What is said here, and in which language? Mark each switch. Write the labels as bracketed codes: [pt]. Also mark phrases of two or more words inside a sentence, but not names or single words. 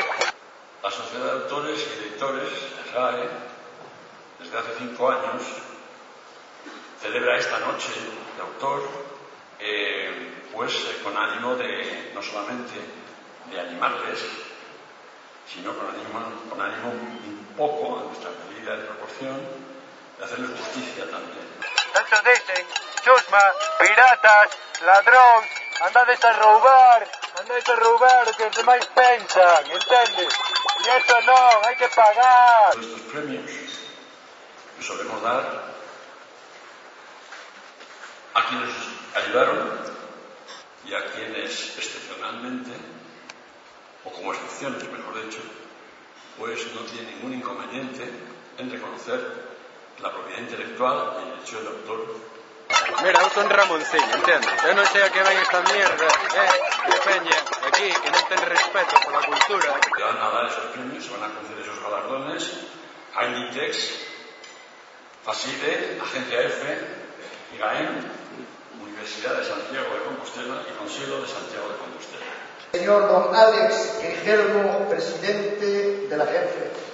[es] La Sociedad de Autores y Editores, SGAE, desde hace 5 años, celebra esta noche de autor, pues con ánimo de, no solamente de animarles, sino con ánimo un poco, a nuestra medida de proporción, de hacerles justicia también. Estos dicen, chusma, [gl] piratas, ladróns, andades a roubar o que os demais pensan, entendes? E eso non, hai que pagar. [es] Estos premios que solemos dar a quienes ayudaron y a quienes excepcionalmente, o como excepciones mejor dicho, pues no tienen ningún inconveniente en reconocer la propiedad intelectual y el derecho del autor. Mira, [gl] eu son Ramoncín, entendes? Eu non sei a que ven esta mierda, de peña, aquí, que non ten respeto pola cultura. [es] Se van a dar esos premios, se van a conceder esos galardones a Inditex, FASIDE, Agencia F, IGAEM, Universidad de Santiago de Compostela y Consielo de Santiago de Compostela. Señor don Alex Guillermo, presidente de la Agencia.